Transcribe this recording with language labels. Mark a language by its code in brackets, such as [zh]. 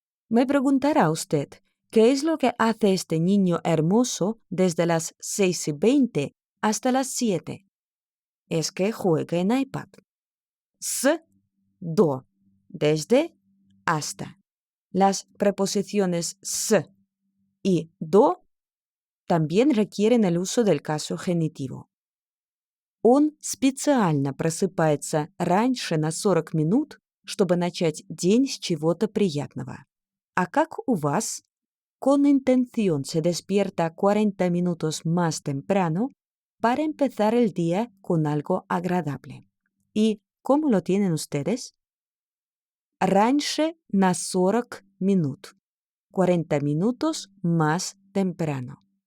[es] Me preguntará usted, ¿qué es lo que hace este niño hermoso desde las 6:20 hasta las 7? Es que juega en iPad. С, до, desde, hasta. Las preposiciones с y до también requieren el uso del caso genitivo. [ru] Он специально просыпается раньше на 40 минут, чтобы начать день с чего-то приятного. А как у вас? [es] Con intención se despierta 40 minutos más temprano para empezar el día con algo agradable. ¿Y cómo lo tienen ustedes? [ru] Раньше на 40 минут. [es] 40 minutos más temprano.